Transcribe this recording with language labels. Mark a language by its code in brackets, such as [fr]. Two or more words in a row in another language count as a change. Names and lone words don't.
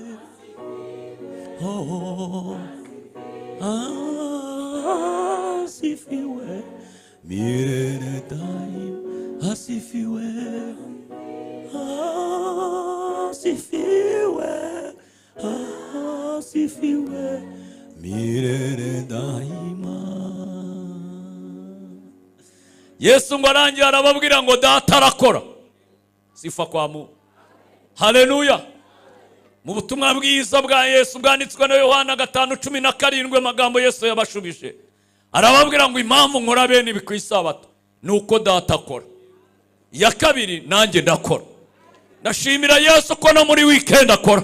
[sw] Oh, asifiwe milele daima, asifiwe, asifiwe, asifiwe milele daima. [rw] Yesu ngo arangiye arababwira ngo data arakora. [sw] Sifa kwa Mungu. Haleluya. [rw] Mu butumwa bwiza bwa Yesu bwanditswe na Yohana 5:17 magambo Yesu yabashubije. Arababwira ngo impamvu nkora bene ibi ku isabato nuko data akora. Ya kabiri nanjye ndakora. Ndashimira Yesu ko no muri weekend akora.